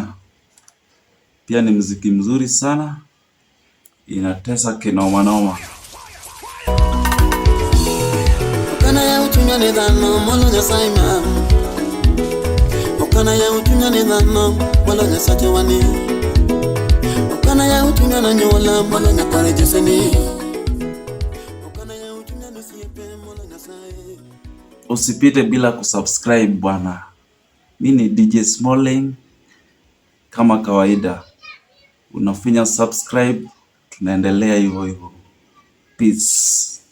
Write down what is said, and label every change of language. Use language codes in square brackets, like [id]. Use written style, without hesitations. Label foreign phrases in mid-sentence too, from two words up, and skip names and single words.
[sw] Pia ni muziki mzuri sana, inatesa kinoma noma. [luo] uchunya ni dhano molo Nyasaye ma. Okana ya uchunya ni dhano molo Nyasaye wani. Okana ya uchunya na nyola molo Nyakware jeseni. Okana ya uchunya ni siepe molo Nyasaye. [sw] Usipite bila kusubscribe bwana. Mimi ni DJ Smalling kama kawaida. Unafinya subscribe, tunaendelea hivyo hivyo. Peace.